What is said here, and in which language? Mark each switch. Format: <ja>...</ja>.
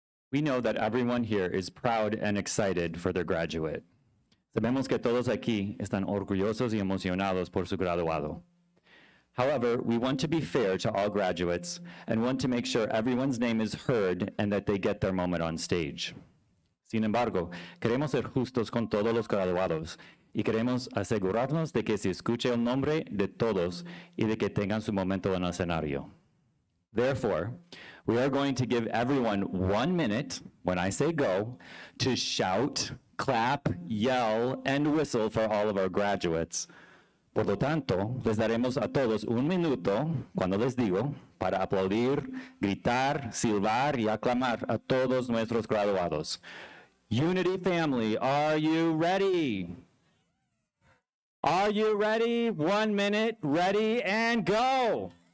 <en>We know that everyone here is proud and excited for their graduate.</en> <es>Sabemos que todos aquí están orgullosos y emocionados por su graduado.</es> <en>However, we want to be fair to all graduates and want to make sure everyone's name is heard and that they get their moment on stage.</en> <es>Sin embargo, queremos ser justos con todos los graduados y queremos asegurarnos de que se escuche el nombre de todos y de que tengan su momento en el escenario.</es> <en>Therefore, we are going to give everyone 1 minute, when I say go, to shout, clap, yell, and whistle for all of our graduates.</en> <es>Por lo tanto, les daremos a todos 1 minuto, cuando les digo, para aplaudir, gritar, silbar y aclamar a todos nuestros graduados.</es> <en>Unity family, are you ready? Are you ready? 1 minute, ready, and go!</en>